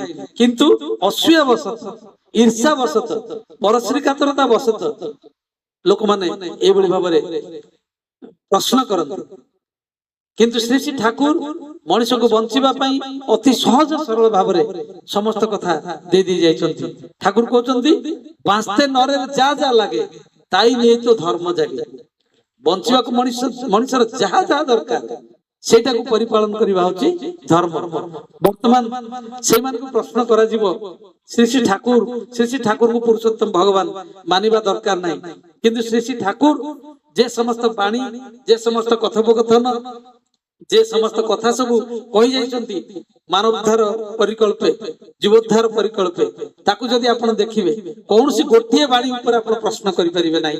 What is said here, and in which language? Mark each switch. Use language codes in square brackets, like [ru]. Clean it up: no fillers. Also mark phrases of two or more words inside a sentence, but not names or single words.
[or] କିନ୍ତୁ ଅସୂୟା ବଶତଃ, ଈର୍ଷା ବଶତଃ, ପରଶ୍ରୀ କାତରତା ବଶତଃ ଲୋକମାନେ ଏଇଭଳି ଭାବରେ ପ୍ରଶ୍ନ କରନ୍ତି। କିନ୍ତୁ ଶ୍ରୀ ଶ୍ରୀ ଠାକୁର ମଣିଷକୁ ବଞ୍ଚିବା ପାଇଁ ଅତି ସହଜ ସରଳ ଭାବରେ ସମସ୍ତ କଥା ଦେଇ ଯାଇଛନ୍ତି। [bn] ଠାକୁର କହୁଛନ୍ତି ବାঁচতে নরের যা যা লাগে তাই নিয়ে তো ধর্ম জাগে। [or] ବଞ୍ଚିବାକୁ ମଣିଷର ଯାହା ଯାହା ଦରକାର ସେଇଟାକୁ ପରିପାଳନ କରିବା ହଉଛି ଧର୍ମ। ବର୍ତ୍ତମାନ ସେଇମାନଙ୍କୁ ପ୍ରଶ୍ନ କରାଯିବ, ଶ୍ରୀ ଶ୍ରୀ ଠାକୁରଙ୍କୁ ପୁରୁଷୋତ୍ତମ ଭଗବାନ ମାନିବା ଦରକାର ନାହିଁ, କିନ୍ତୁ ଶ୍ରୀ ଶ୍ରୀ ଠାକୁର ଯେ ସମସ୍ତ ବାଣୀ, ଯେ ସମସ୍ତ କଥୋପକଥନ, ଯେ ସମସ୍ତ କଥା ସବୁ କହି ଯାଇଛନ୍ତି ମାନବୋଦ୍ଧାର ପରିକଳ୍ପେ, ଜୀବୋଦ୍ଧାର ପରିକଳ୍ପେ, ତାକୁ ଯଦି ଆପଣ ଦେଖିବେ କୌଣସି ଗୋଟିଏ ବାଣୀ ଉପରେ ଆପଣ ପ୍ରଶ୍ନ କରିପାରିବେ ନାହିଁ।